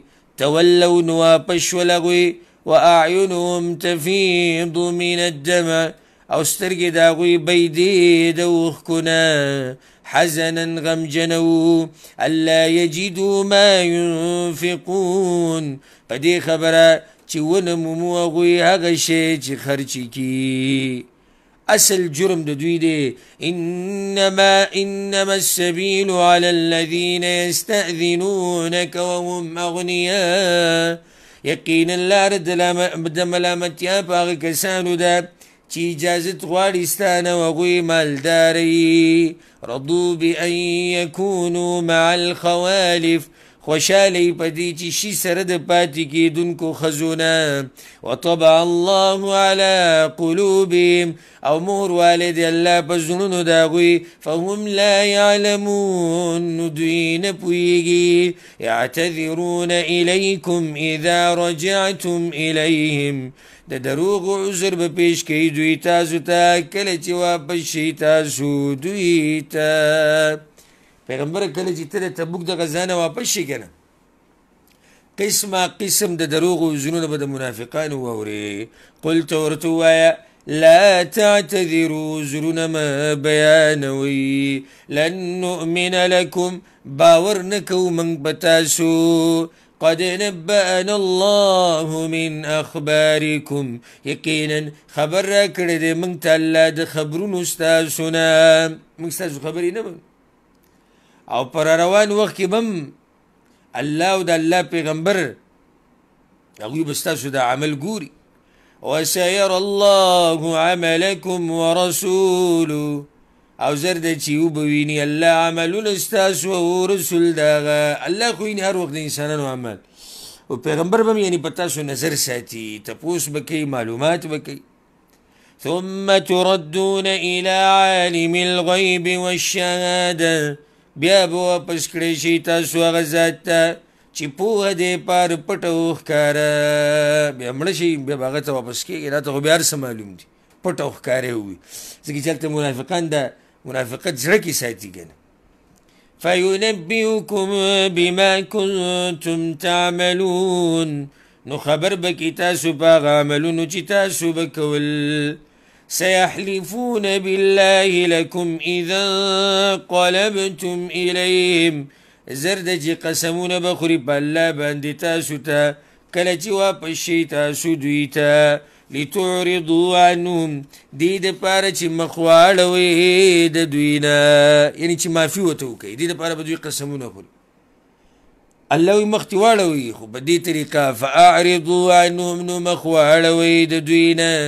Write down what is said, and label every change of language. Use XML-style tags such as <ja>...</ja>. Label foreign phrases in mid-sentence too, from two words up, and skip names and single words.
<ps>تولوا نو واپس شول هغوی</ps> <ar>واعینهم تفیض من الدمع،</ar> <ps>او سترګې د هغوی بیدې د اوښکو نه، حزنا غمجنه وو</ps> <ar>الا یجدوا ما ينفقون،</ar> <ps>په دې خبره چې ونه مومو هغوی هغه شی چې خرچې کي. اصل جرم د دوی دی.</ps> <ar>انما السبيل على الذين يستأذنونك وهم اغنياء،</ar> <ps>یقینا لار د ملامتیا په هغه کسانو ده چې اجازت غواړي ستانه او هغوی مالداري.</ps> <ar>رضوا بأن يكونوا مع الخوالف،</ar> <ps>خوشحالی په دې چې شي سره د پاتې کېدونکو ښځونه.</ps> <ar>وطبع الله على قلوبهم،</ar> <ps>او مهر والد الله په زړونو د هغوی.</ps> <ar>فهم لا يعلمون،</ar> <ps>نو دوی نه پوهېږي.</ps> <ar>يعتذرون إليكم إذا رجعتم إليهم،</ar> <ps>د دروغو عذر به پیش کوي دوی تاسو ته کله چې واپس شئ تاسو دوی ته. پیغمبر کله چې ته د تبوک د غزا نه واپس شي که نه، قسمه قسم د دروغو ځنونه به د منافقانو واورې. قلت ورته ووایه</ps> <ar>لا تعتذروا،</ar> <ps>عذرونه مه بیانوئ.</ps> <ar>لن نؤمن لکم،</ar> <ps>باور نه کوو موږ په تاسو.</ps> <ar>قد نبأنا الله من اخبارکم،</ar> <ps>یقینا خبر را کړی دی موږ ته الله د خبرونو ستاسو نه. موږ ستاسو خبرې نه منو، او پر روان وخت کې بم الله او د الله پیغمبر هغوی به ستاسو د عمل ګوري.</ps> <ar>وسيرى الله عملكم ورسوله،</ar> <ps>او زر دی چې وبویني الله عملونه ستاسو او رسول د هغه. الله خو یعنې هر وخت د انسانانو عمل او پیغمبر به هم یعنې په تاسو نظر ساتي، تپوس به کوي، معلومات به کوي.</ps> <ar>ثم تردون إلى عالم الغیب والشهاده،</ar> <ps>بیا به واپس کړی شي تاسو هغه ذات ته چې پوهه دی پار پټه او ښکاره. بیا مړه شي بیا به هغه ته واپس کېږي. دا ته خو بیا هر څه معلوم دي، پټه او ښکاره وي، ځکه چې هلته منافقان د منافقت زړه کې ساتي که نه.</ps> <ar>فینبئکم بما کنتم تعملون،</ar> <ps>نو خبر به کړي تاسو په هغه عملونو چې تاسو به کول.</ps> <ar>سيحلفون بالله لكم إذا انقلبتم إليهم،</ar> <ps>زرد چې قسمونه به خوري په الله باندې تاسو ته کله چې واپس شئ تاسو دوی ته.</ps> <ar>لتعرضوا عنهم،</ar> <ps>دې دپاره چې مخ واړوئ د دوی نه، یعنې چې معافي ورته وکړئ. دې دپاره به دوی قسمونه خوري. الله وی مخ دې واړوئ، خو په دې طریقه</ps> <ar>فاعرضوا عنهم،</ar> <ps>نو مخ واړوئ د دوی نه.</ps>